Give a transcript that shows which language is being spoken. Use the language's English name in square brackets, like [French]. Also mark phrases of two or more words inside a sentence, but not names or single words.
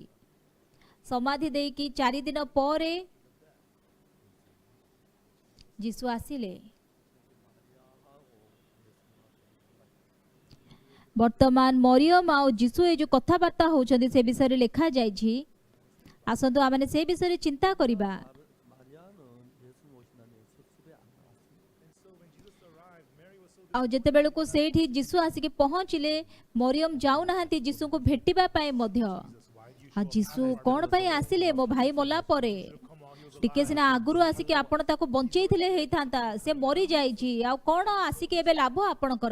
[Odia] ସମାଧି ଦେଇକି 4 ଦିନ ପରେ ଯୀଶୁ ଆସିଲେ। ବର୍ତ୍ତମାନ ମରିୟମ ଆଉ ଯୀଶୁ ଏ ଯୋଉ କଥାବାର୍ତ୍ତା ହଉଛନ୍ତି ସେ ବିଷୟରେ ଲେଖା ଯାଇଛି। ଆସନ୍ତୁ ଆମେ ସେ ବିଷୟରେ ଚିନ୍ତା କରିବା। [Korean] 마리아는 예수 모시는 섭습에 안 나왔습니다. [English] And so when Jesus arrived, Mary was so [Odia] ଆଉ ଯେତେବେଳକୁ ସେଇଠି ଯୀଶୁ ଆସିକି ପହଞ୍ଚିଲେ, ମରିୟମ ଯାଉନାହାନ୍ତି ଯୀଶୁଙ୍କୁ ଭେଟିବା ପାଇଁ ମଧ୍ୟ। ଆଉ ଯୀଶୁ କ'ଣ ପାଇଁ ଆସିଲେ? ମୋ ଭାଇ ମଲା ପରେ ଟିକେ ସିନା ଆଗରୁ ଆସିକି ଆପଣ ତାକୁ ବଞ୍ଚେଇଥିଲେ ହେଇଥାନ୍ତା, ସେ ମରିଯାଇଛି, ଆଉ କ'ଣ ଆସିକି ଏବେ ଲାଭ ଆପଣଙ୍କର?